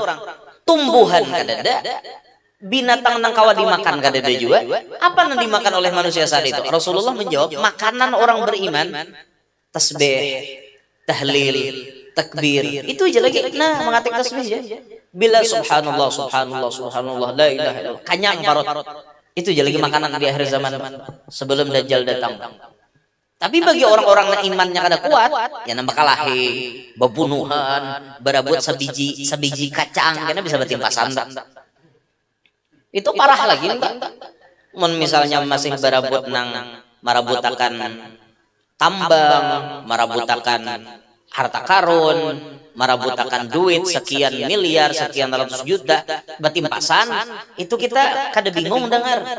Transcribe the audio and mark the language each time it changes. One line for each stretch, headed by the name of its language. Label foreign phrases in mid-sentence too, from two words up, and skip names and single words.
Banjar: Tumbuhan kadada, binatang nang kawa dimakan kadada juga.
Indonesian: Apa yang dimakan oleh manusia saat itu? Rasulullah menjawab, makanan orang beriman, tasbih, tahlil, takbir.
Banjar: Itu aja lagi. Nah, mengatik tasbih ya.
Arabic: Bila سبحان الله، سبحان الله، سبحان الله، لا إله إلا الله.
Banjar: Kanyang parot.
Indonesian: Itu aja lagi makanan di akhir zaman sebelum Dajjal datang.
Banjar: Tapi bagi orang-orang yang imannya kada kuat, ya nambah kalahi, bebunuhan, berebut sebiji kacang, karena bisa betimpasan. Itu parah lagi, misalnya masih berebut nang marabutakan tambang, marabutakan harta karun, marabutakan duit sekian miliar, sekian ratus juta, betimpasan, itu kita kada bingung dengar.